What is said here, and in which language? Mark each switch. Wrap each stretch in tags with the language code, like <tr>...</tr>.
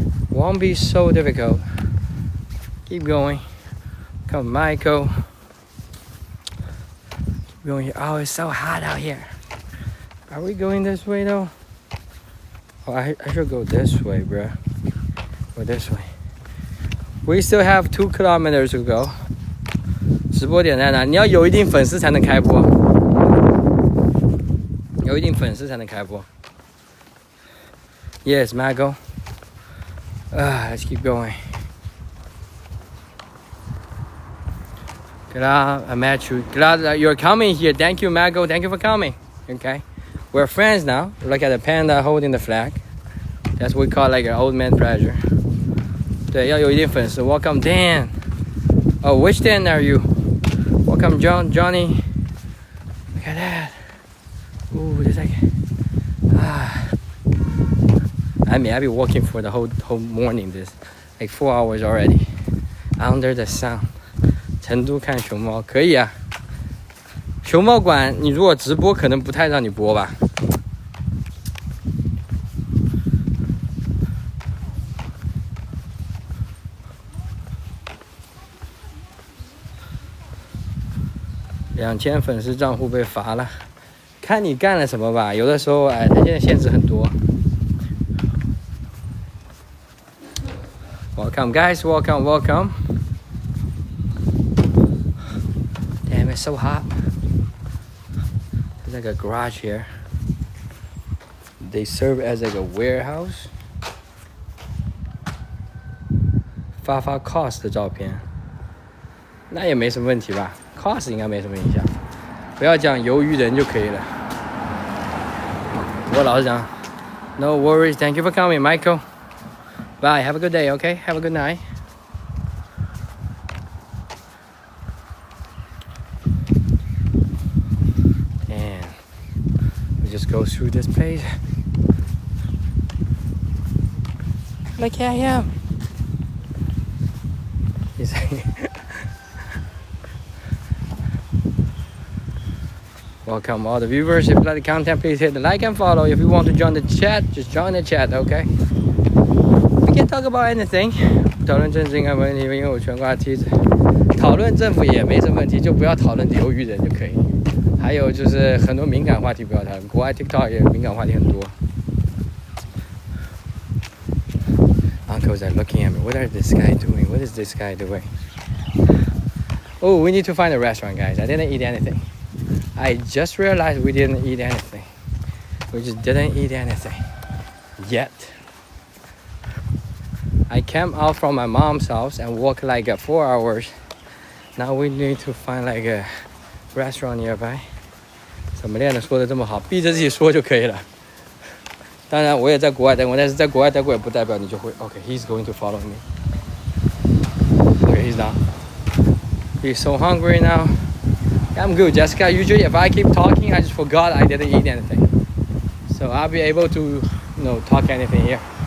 <en>Won't be so difficult. Keep going. Come Michael. Keep going here. Oh, it's so hot out here. Are we going this way though? Oh, I should go this way, bro. Go this way. We still have 2 kilometers to go.</en> <zh>直播点在哪？你要有一定粉丝才能开播。有一定粉丝才能开播。</zh> <en>Yes, Michael. Let's keep going. Glad I met you. Glad that you're coming here. Thank you, Michael. Thank you for coming. Okay. We're friends now. Look at the panda holding the flag. That's what we call like an old man pressure.</en> <zh>对，要有一定粉丝。</zh> <en>Welcome Dan. Oh, which Dan are you? Welcome Johnny. Look at that. Ooh, there's like I mean, I've been walking for the whole morning. This like 4 hours already. Under the sun.</en> <zh>成都看熊猫可以啊。熊猫馆你如果直播可能不太让你播吧。 2000粉丝账户被罚了，看你干了什么吧。有的时候，他现在限制很多。</zh> <en>Welcome, guys. Welcome, welcome. Damn, it's so hot. There's like a garage here. They serve as like a warehouse.</en> <zh>发 cost 的照片，那也没什么问题吧。 Cost 应该没什么影响，不要讲鱿鱼人就可以了。我老实讲 ，</zh> <en>No worries. Thank you for coming, Michael. Bye. Have a good day. Okay. Have a good night. And we just go through this place. Like I am. He's like. Welcome all the viewers. If you like the content, please hit the like and follow. If you want to join the chat, just join the chat, okay? We can talk about anything.</en> <zh>讨论政治应该没问题，因为我全挂梯子。讨论政府也没什么问题，就不要讨论鱿鱼人就可以。还有就是很多敏感话题不要讨论，国外 TikTok 也敏感话题很多。</zh> <en>Uncles are looking at me. What is this guy doing? What is this guy doing? Oh, we need to find a restaurant, guys. I didn't eat anything. I just realized we didn't eat anything. We just didn't eat anything yet. I came out from my mom's house and walked like 4 hours. Now we need to find like a restaurant nearby.</en> <zh>怎么练的说的这么好，逼着自己说就可以了。当然我也在国外待过，但是在国外待过也不代表你就会。</zh> <en>Okay, he's going to follow me. Okay, he's not. He's so hungry now. I'm good, Jessica. Usually if I keep talking, I just forgot I didn't eat anything. So I'll be able to, talk anything here.</en>